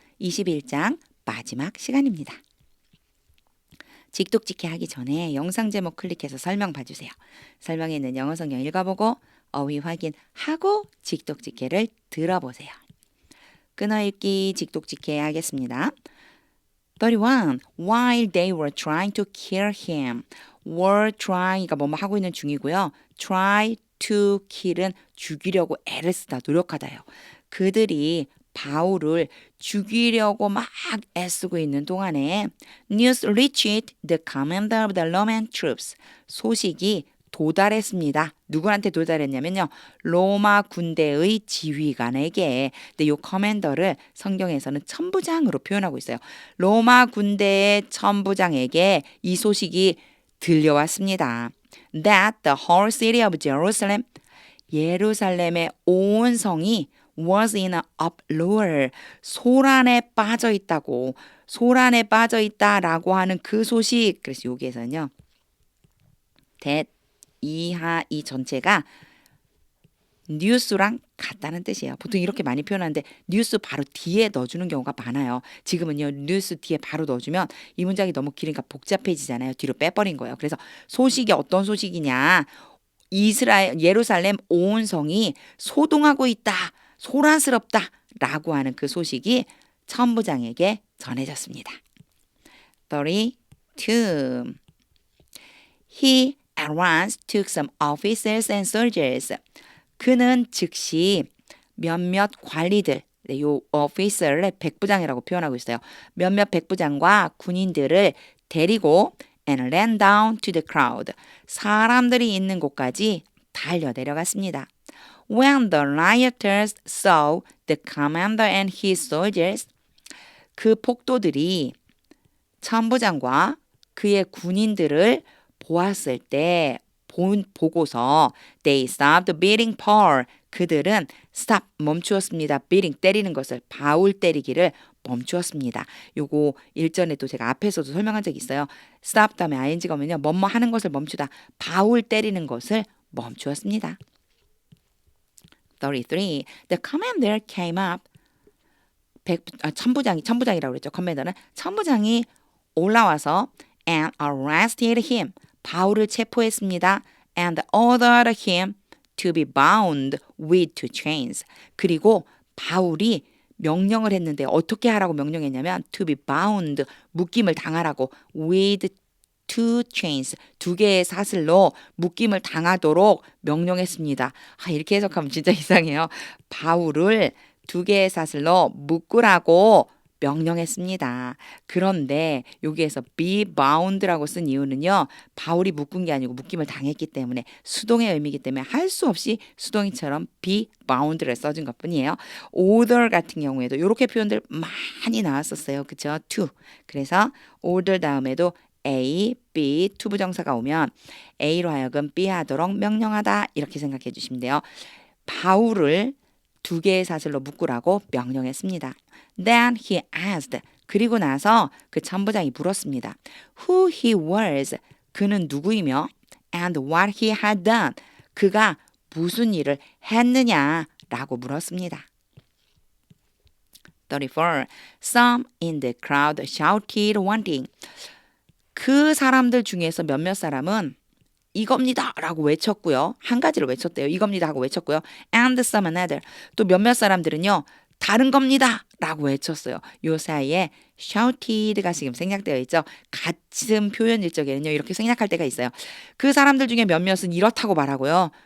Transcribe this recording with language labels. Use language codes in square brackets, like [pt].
[ko] 21장 마지막 시간입니다. 직독직해 하기 전에 영상 제목 클릭해서 설명 봐주세요. 설명에 있는 영어 성경 읽어보고 어휘 확인하고 직독직해를 들어보세요. 끊어읽기 직독직해 하겠습니다. 31. [en] While they were trying to kill him. [ko] were trying이가 뭐뭐 하고 있는 중이고요. try to kill은 죽이려고 애를 쓰다 노력하다요. 그들이 바울을 죽이려고 막 애쓰고 있는 동안에 [en] news reached the commander of the Roman troops. [ko] 소식이 도달했습니다. 누구한테 도달했냐면요. 로마 군대의 지휘관에게. 근데 이 커맨더를 성경에서는 천부장으로 표현하고 있어요. 로마 군대의 천부장에게 이 소식이 들려왔습니다. [en] That the whole city of Jerusalem, [ko] 예루살렘의 온 성이 [en] was in an uproar, [ko] 소란에 빠져 있다고, 소란에 빠져 있다라고 하는 그 소식. 그래서 여기에서는요. that 이하 이 전체가 뉴스랑 같다는 뜻이에요. 보통 이렇게 많이 표현하는데 뉴스 바로 뒤에 넣어주는 경우가 많아요. 지금은요. 뉴스 뒤에 바로 넣어주면 이 문장이 너무 길으니까 복잡해지잖아요. 뒤로 빼버린 거예요. 그래서 소식이 어떤 소식이냐. 예루살렘 온 성이 소동하고 있다. 소란스럽다. 라고 하는 그 소식이 천부장에게 전해졌습니다. 32. [en] He at once took some officers and soldiers. [ko] 그는 즉시 몇몇 관리들, 요 officer를 백부장이라고 표현하고 있어요. 몇몇 백부장과 군인들을 데리고 [en] and ran down to the crowd. [ko] 사람들이 있는 곳까지 달려 내려갔습니다. [en] When the rioters saw the commander and his soldiers, [ko] 그 폭도들이 천부장과 그의 군인들을 보았을 때 보고서 [en] they stopped beating Paul. [ko] 그들은 stop 멈추었습니다. beating 때리는 것을 바울 때리기를 멈추었습니다. 요거 일전에도 제가 앞에서도 설명한 적이 있어요. stop 다음에 ing가 오면요. 뭐뭐 하는 것을 멈추다. 바울 때리는 것을 멈추었습니다. [en] 33. The commander came up. [ko] 천부장이라고 그랬죠. 커맨더는 천부장이 올라와서 [en] and arrested him. [ko] 바울을 체포했습니다. [en] and ordered him to be bound with two chains. [ko] 그리고 바울이 명령을 했는데 어떻게 하라고 명령했냐면 to be bound, 묶임을 당하라고 with two chains, 두 개의 사슬로 묶임을 당하도록 명령했습니다. 이렇게 해석하면 진짜 이상해요. 바울을 두 개의 사슬로 묶으라고 명령했습니다. 그런데 여기에서 be bound라고 쓴 이유는요. 바울이 묶은 게 아니고 묶임을 당했기 때문에 수동의 의미이기 때문에 할 수 없이 수동이처럼 be bound를 써준 것뿐이에요. order 같은 경우에도 이렇게 표현들 많이 나왔었어요. 그렇죠? to. 그래서 order 다음에도 A, B, 투부정사가 오면 A로 하여금 B 하도록 명령하다 이렇게 생각해 주시면 돼요. 바울을 두 개의 사슬로 묶으라고 명령했습니다. [en] Then he asked. [ko] 그리고 나서 그 천부장이 물었습니다. [en] Who he was. 그는 누구이며 and what he had done. [ko] 그가 무슨 일을 했느냐라고 물었습니다. 34. [en] Some in the crowd shouted one thing. [ko] 그 사람들 중에서 몇몇 사람은 이겁니다 라고 외쳤고요. 한 가지를 외쳤대요. 이겁니다 하고 외쳤고요. [en] And some another. [ko] 또 몇몇 사람들은요. 다른 겁니다 라고 외쳤어요. 요 사이에 shouted가 지금 생략되어 있죠. 같은 표현일 적에는요. 이렇게 생략할 때가 있어요. 그 사람들 중에 몇몇은 이렇다고 말하고요.